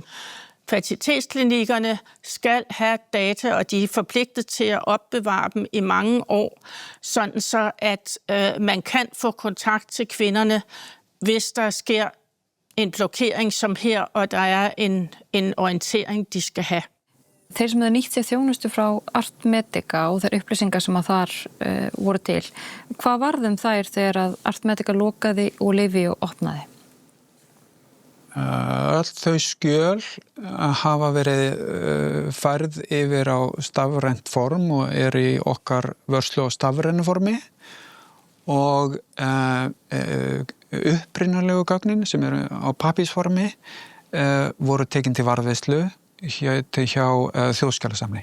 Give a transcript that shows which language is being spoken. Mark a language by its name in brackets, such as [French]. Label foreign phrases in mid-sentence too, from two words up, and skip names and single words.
[Danish] Fertilitetsklinikkerne skal have data, og de er forpligtet til at opbevare dem i mange år, sådan så at man kan få kontakt til kvinderne, hvis der sker en blokering som her, og der er en orientering, de skal have. [Icelandic] Þeir sem hefur nýtt sér þjónustu frá Artmedica og þær upplýsingar sem að þar voru til, hvað varðum þær þegar að Artmedica lokaði og Livio opnaði? Öll þau skjöl hafa verið færð yfir á stafrænt form og í okkar vörslu á stafrænu formi og upprunalegu gögnin sem eru á pappírsformi voru tekin til varðveislu hjá Þjóðskjalasamni.